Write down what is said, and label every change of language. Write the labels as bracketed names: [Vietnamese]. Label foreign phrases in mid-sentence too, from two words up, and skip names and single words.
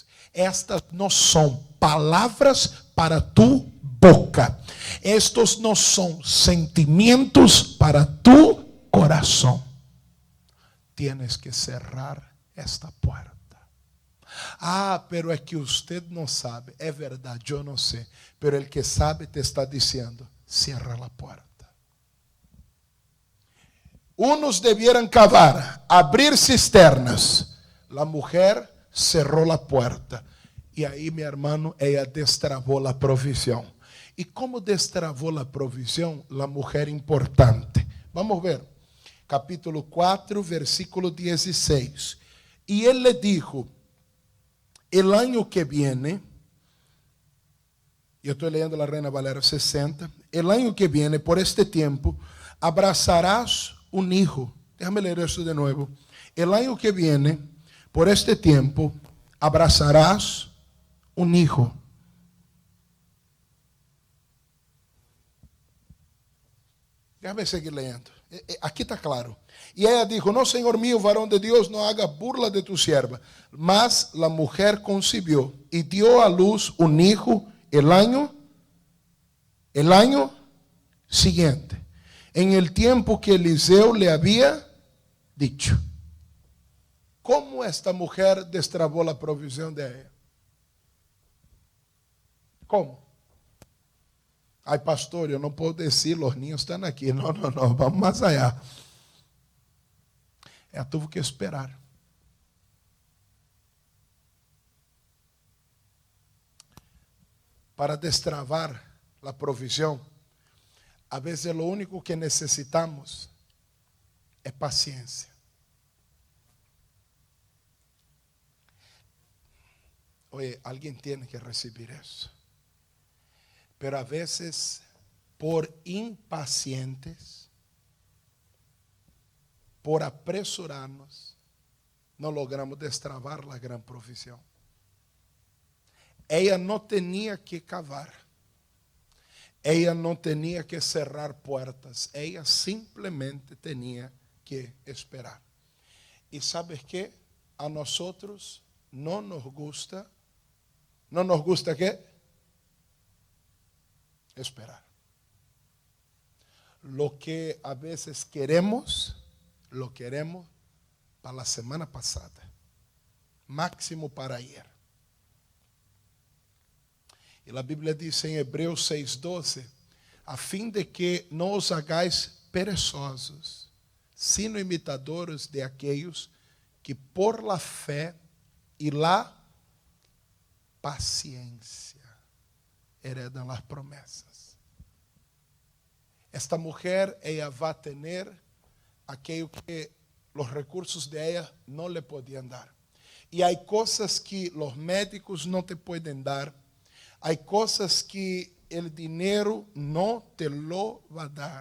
[Spanish] Estas no son palabras para tu boca. Estos no son sentimientos para tu corazón. Tienes que cerrar esta puerta. [Portuguese] Ah, pero é que usted não sabe. É verdade, eu não sei. [Spanish] Pero el que sabe te está dizendo, cierra la puerta. Unos debieran cavar, abrir cisternas. La mujer cerró la puerta. [Portuguese] E aí, meu irmão, ela destravou a provisão. E como destravou a provisão? A mulher importante. Vamos ver. Capítulo 4, versículo 16. E ele [Spanish] le dijo, el año que viene, [Portuguese] eu estou lendo a Reina Valera 60, [Spanish] el año que viene, por este tiempo, abrazarás un hijo. Déjame leer eso de nuevo. El año que viene, por este tiempo, abrazarás un hijo. Déjame seguir lendo. [Portuguese] Aqui está claro. E ela [Spanish] dijo, no, [Portuguese] Senhor mío, varão de Deus, não [Spanish] haga burla de tu sierva. Mas la mujer concibió y dio a luz un hijo el año siguiente, en el tiempo que Eliseo le había dicho. ¿Cómo esta mujer destravó la provisión de ella? ¿Cómo? Ay, [Portuguese] pastor, eu não posso dizer, os niños estão aqui. Não, vamos mais allá. Ela teve que esperar. Para destravar a provisão, a vezes o único que necessitamos é paciência. Oye, alguém tem que receber isso. [Spanish] Pero a veces, por impacientes, por apresurarnos, [Portuguese] não logramos destravar a grande provisão. Ela não tinha que cavar. Ela não tinha que cerrar portas. Ela simplesmente tinha que esperar. E sabes que? A nós não nos gusta. Não nos gusta quê? Esperar. [Spanish] Lo que a veces queremos, lo queremos para la semana pasada, máximo para ayer. [Portuguese] E a Bíblia diz em Hebreus 6:12, a fim de que não os [Spanish] hagáis perezosos, sino imitadores de aquellos que por la fé e la paciencia heredan las promessas. [Portuguese] Esta mulher, ela vai ter aquilo que os recursos de ela não lhe podiam dar. E há coisas que os médicos não te podem dar. Há coisas que o dinheiro não [Spanish] te lo [Portuguese] vai dar.